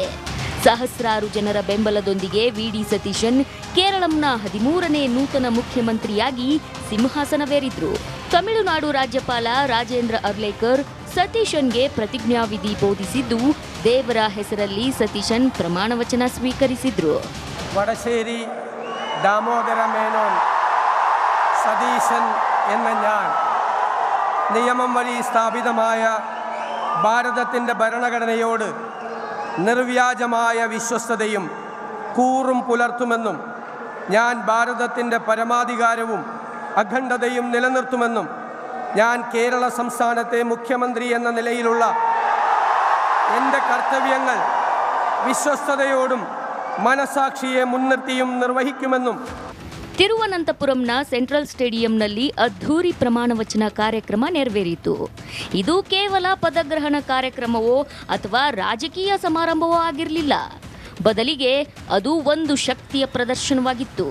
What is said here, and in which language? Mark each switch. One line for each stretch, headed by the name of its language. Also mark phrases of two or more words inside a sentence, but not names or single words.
Kannada: ಸಹಸ್ರಾರು ಜನರ ಬೆಂಬಲದೊಂದಿಗೆ ವಿಡಿ ಸತೀಶನ್ ಕೇರಳಂನ 13ನೇ ನೂತನ ಮುಖ್ಯಮಂತ್ರಿಯಾಗಿ ಸಿಂಹಾಸನವೇರಿದ್ರು. ತಮಿಳುನಾಡು ರಾಜ್ಯಪಾಲ ರಾಜೇಂದ್ರ ಅರ್ಲೇಕರ್ ಸತೀಶನ್ಗೆ ಪ್ರತಿಜ್ಞಾವಿಧಿ ಬೋಧಿಸಿದ್ದು, ದೇವರ ಹೆಸರಲ್ಲಿ ಸತೀಶನ್ ಪ್ರಮಾಣ ವಚನ ಸ್ವೀಕರಿಸಿದ್ರು.
Malayalam: വടശ്ശേരി ദാമോദര മേനോൻ സതീശൻ എന്ന ഞാൻ നിയമം വഴി സ്ഥാപിതമായ ഭാരതത്തിൻ്റെ ഭരണഘടനയോട് നിർവ്യാജമായ വിശ്വസ്തതയും കൂറും പുലർത്തുമെന്നും ഞാൻ ഭാരതത്തിൻ്റെ പരമാധികാരവും അഖണ്ഡതയും നിലനിർത്തുമെന്നും ഞാൻ കേരള സംസ്ഥാനത്തെ മുഖ്യമന്ത്രി എന്ന നിലയിലുള്ള എൻ്റെ കർത്തവ്യങ്ങൾ വിശ്വസ്തയോടും മനസാക്ഷിയെ മുൻനിർത്തിയും നിർവഹിക്കുമെന്നും.
Kannada: ತಿರುವನಂತಪುರಂನ ಸೆಂಟ್ರಲ್ ಸ್ಟೇಡಿಯಂನಲ್ಲಿ ಅದ್ಧೂರಿ ಪ್ರಮಾಣ ವಚನ ಕಾರ್ಯಕ್ರಮ ನೆರವೇರಿತು. ಇದು ಕೇವಲ ಪದಗ್ರಹಣ ಕಾರ್ಯಕ್ರಮವೋ ಅಥವಾ ರಾಜಕೀಯ ಸಮಾರಂಭವೋ ಆಗಿರಲಿಲ್ಲ. ಬದಲಿಗೆ ಅದು ಒಂದು ಶಕ್ತಿಯ ಪ್ರದರ್ಶನವಾಗಿತ್ತು.